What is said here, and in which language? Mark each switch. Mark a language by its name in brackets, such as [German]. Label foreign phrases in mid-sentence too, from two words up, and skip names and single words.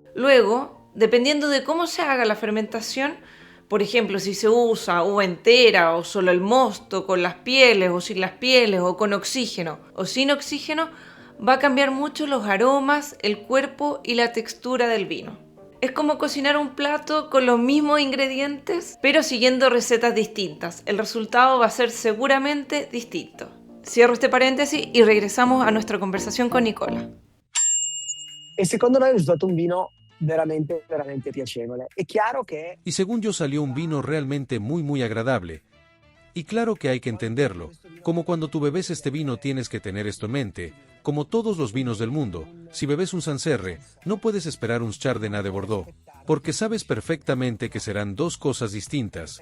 [Spanish] Luego, dependiendo de cómo se haga la fermentación, por ejemplo, si se usa uva entera o solo el mosto, con las pieles o sin las pieles, o con oxígeno o sin oxígeno, va a cambiar mucho los aromas, el cuerpo y la textura del vino. Es como cocinar un plato con los mismos ingredientes, pero siguiendo recetas distintas. El resultado va a ser seguramente distinto. Cierro este paréntesis y regresamos a nuestra conversación con Nicola. [Italian] E secondo me è risultato un vino veramente, veramente piacevole. È chiaro che... [Spanish] Y según yo salió un vino realmente muy agradable. Y claro que hay que entenderlo, como cuando tú bebes este vino tienes que tener esto en mente, como todos los vinos del mundo, si bebes un Sancerre, no puedes esperar un Chardonnay de Bordeaux, porque sabes perfectamente que serán dos cosas distintas.